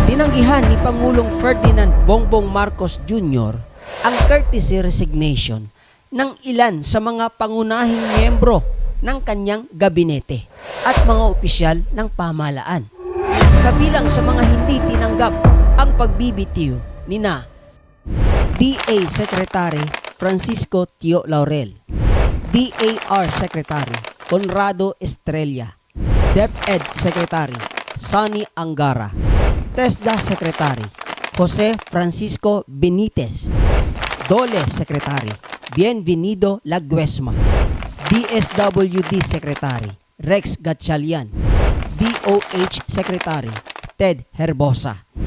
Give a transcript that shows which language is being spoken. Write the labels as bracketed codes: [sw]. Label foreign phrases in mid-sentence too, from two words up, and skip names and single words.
[tl] Tinanggihan ni Pangulong Ferdinand Bongbong Marcos Jr. ang courtesy resignation ng ilan sa mga pangunahing miyembro ng kanyang gabinete at mga opisyal ng pamahalaan. Kabilang sa mga hindi tinanggap ang pagbibitiw ni na DA Secretary Francisco Tio Laurel, DAR Secretary Conrado Estrella, DepEd Secretary Sonny Angara, TESDA Secretary Jose Francisco Benitez, DOLE Secretary Bienvenido Laguesma, DSWD Secretary Rex Gatchalian, DOH Secretary Ted Herbosa,